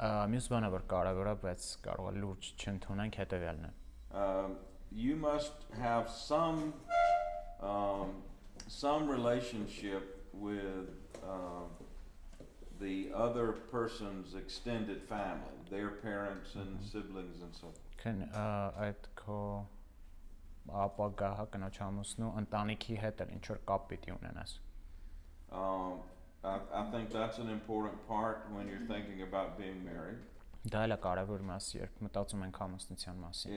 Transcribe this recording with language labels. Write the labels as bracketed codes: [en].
[hy] Մյուս բանը որ կարևոր է, բայց կարող է լուրջ չընդունենք հետևյալն է։ [en] You must have some relationship with the other person's extended family, their parents and siblings and so forth. [hy] Քան այդ քո ապագա կնոջ ամուսնու ընտանիքի հետ էլ ինչ որ կապ պիտի ունենաս։ [en] I think that's an important part when you're thinking about being married. [hy] Դա էլ է կարևոր մաս, երբ մտածում ենք ամուսնության մասին։